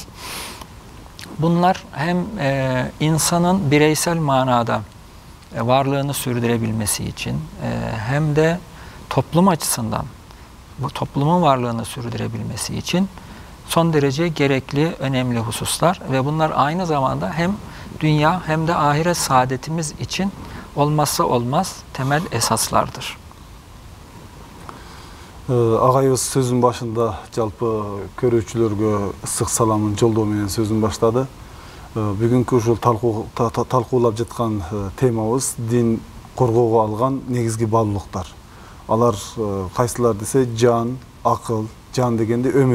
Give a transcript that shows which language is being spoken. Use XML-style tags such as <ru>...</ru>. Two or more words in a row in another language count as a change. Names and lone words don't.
<tr>Bunlar hem insanın bireysel manada varlığını sürdürebilmesi için hem de toplum açısından bu toplumun varlığını sürdürebilmesi için son derece gerekli, önemli hususlar ve bunlar aynı zamanda hem dünya hem de ahiret saadetimiz için olmazsa olmaz temel esaslardır.</tr> <ky>Агайыбыз сөзүн башында жалпы көрүүчүлөргө ысык саламын жолдоо менен сөзүн баштады. Бүгүнкү ушул талкуулап жаткан темабыз дин коргоого алган негизги баалуулуктар. Алар кайсылар десе жан, акыл, жан дегенде өмүр.</ky>